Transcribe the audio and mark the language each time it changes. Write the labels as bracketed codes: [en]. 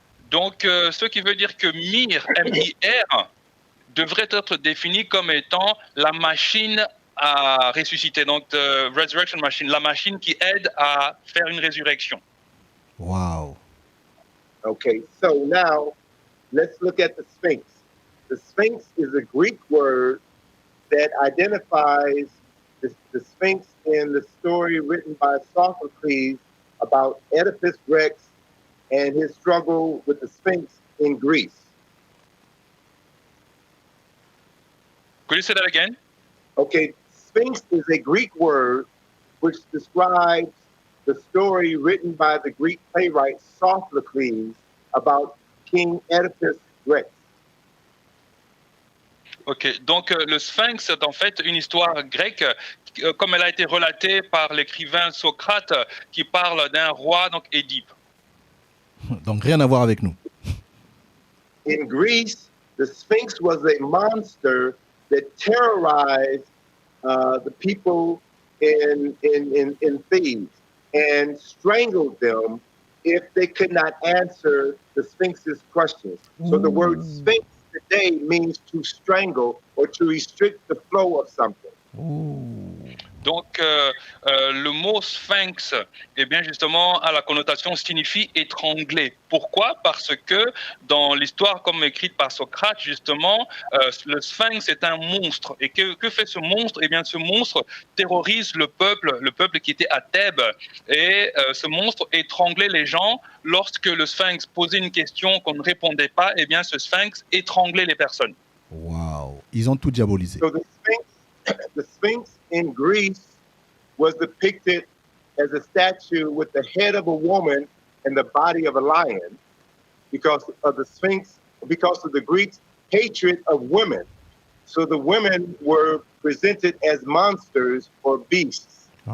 [fr] Donc, ce qui veut dire que MIR, M-I-R, devrait être défini comme étant la machine à ressusciter. Donc, [en] resurrection machine, [fr] la machine qui aide à faire une résurrection. Wow. [en] Okay, so now let's look at the Sphinx. The Sphinx is a Greek word that identifies the Sphinx in the story written by Sophocles about Oedipus Rex and his struggle with the Sphinx in Greece. Could you say that again? Okay, Sphinx is a Greek word which describes the story written by the Greek playwright Sophocles about King Oedipus Rex. [fr] Ok, donc le Sphinx est en fait une histoire grecque, comme elle a été relatée par l'écrivain Socrate, qui parle d'un roi, donc Édipe. Donc rien à voir avec nous. [en] In Greece, the Sphinx was a monster that terrorized the people in Thebes and strangled them if they could not answer the Sphinx's questions. So the word Sphinx today means to strangle or to restrict the flow of something. [fr] Donc, le mot sphinx, eh bien justement, a la connotation signifie étrangler. Pourquoi? Parce que dans l'histoire comme écrite par Socrate, justement, le sphinx est un monstre. Et que fait ce monstre? Eh bien, ce monstre terrorise le peuple qui était à Thèbes. Et ce monstre étranglait les gens. Lorsque le sphinx posait une question qu'on ne répondait pas, eh bien, ce sphinx étranglait les personnes. Wow. Ils ont tout diabolisé. [en] So the Sphinx in Greece was depicted as a statue with the head of a woman and the body of a lion because of the Sphinx, because of the Greeks' hatred of women. So the women were presented as monsters or beasts.